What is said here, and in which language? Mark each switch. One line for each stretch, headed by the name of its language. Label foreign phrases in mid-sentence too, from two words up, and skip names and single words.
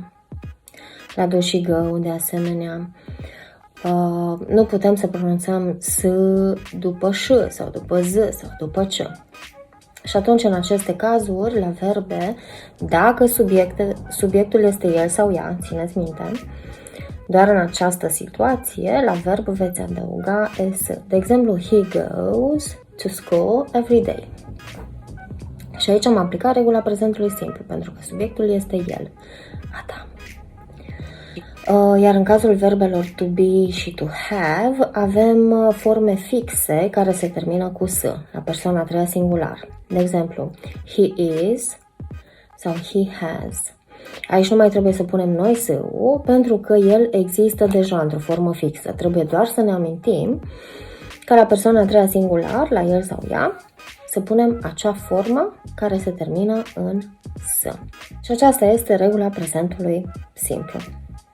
Romanian: La do și gău, de asemenea, nu putem să pronunțăm s după ș sau după z sau după c. Și atunci, în aceste cazuri, la verbe, dacă subiectul este el sau ea, țineți minte, doar în această situație, la verb veți adăuga s. De exemplu,
English: he goes to school every day.
Romanian: Și aici am aplicat regula prezentului simplu, pentru că subiectul este el, Adam. Iar în cazul verbelor
English: to be
Romanian: și
English: to have,
Romanian: avem forme fixe care se termină cu s, la persoana a treia singular. De exemplu,
English: he is sau he has.
Romanian: Aici nu mai trebuie să punem noi s-ul, pentru că el există deja într-o formă fixă. Trebuie doar să ne amintim că la persoana a treia singular, la el sau ea, să punem acea formă care se termină în s. Și aceasta este regula prezentului simplu.